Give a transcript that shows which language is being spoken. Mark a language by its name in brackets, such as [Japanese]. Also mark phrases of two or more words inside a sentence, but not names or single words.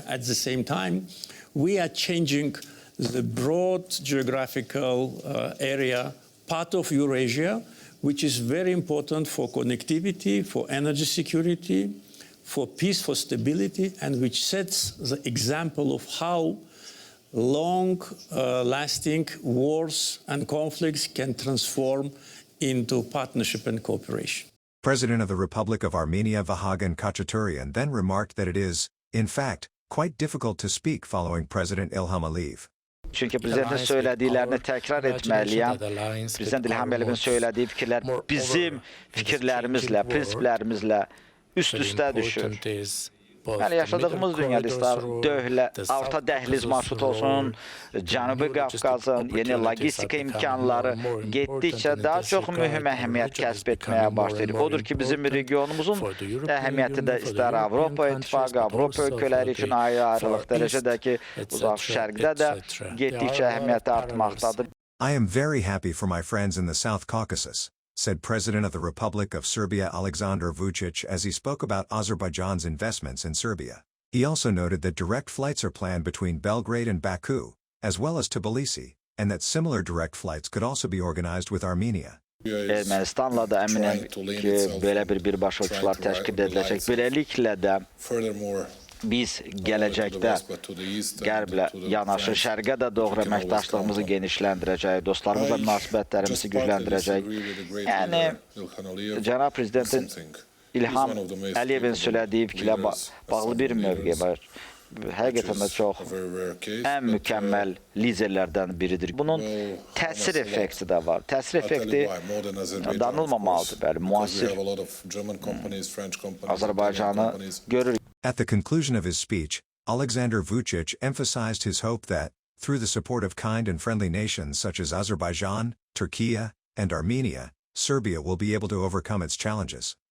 [English] at the same time, we are changing the broad geographical area, part of Eurasia, which is very important for connectivity, for energy security, for peace, for stability, and which sets the example of how long-lasting wars and conflicts can transform into partnership and cooperation. President of the Republic of Armenia Vahagan Khachaturian then remarked that it is, in fact, quite difficult to speak following President Ilham Aliyev. [Azerbaijani] Çünkü prezidentin söylədiklərini təkrar etməliyəm. Prezident İlham Aliyevin söylediği fikirlər bizim fikirlərimizlə, prinsiplərimizlə üst-üstə düşür. Yəni, yaşadığımız dünyada istər orta dəhliz marşrut olsun, Cənubi Qafqazın yeni logistika imkanları getdikcə daha çox mühüm əhəmiyyət kəsb etməyə başlayır. Odur ki, bizim regionumuzun əhəmiyyəti də istər Avropa İttifaqı, Avropa ölkələri üçün ayrı-ayrılıq dərəcədəki uzaq şərqdə də getdikcə əhəmiyyəti artmaqdadır. [English] I am very happy for my friends in the South Caucasus. said President of the Republic of Serbia Aleksandar Vučić as he spoke about Azerbaijan's investments in Serbia. He also noted that direct flights are planned between Belgrade and Baku, as well as Tbilisi, and that similar direct flights could also be organized with Armenia. [Azerbaijani] Ermənistanla da əminəm ki, belə bir birbaşa uçuşlar təşkil ediləcək. Beləliklə də biz gələcəkdə qərblə yanaşı şərqə də doğru əməkdaşlığımızı genişləndirəcək, dostlarımızla münasibətlərimizi gücləndirəcək. Yəni, Cənab Prezidentin İlham Aliyevin söylədiyi fikrə bağlı bir mövqe var. Həqiqətən də çox ən mükəmməl liderlərdən biridir. Bunun təsir effekti də var. Təsir effekti danılmamalıdır. Bəli, müasir Azərbaycanı görür. [English] At the conclusion of his speech, Aleksandar Vučić emphasized his hope that, through the support of kind and friendly nations such as Azerbaijan, Turkey, and Armenia, Serbia will be able to overcome its challenges.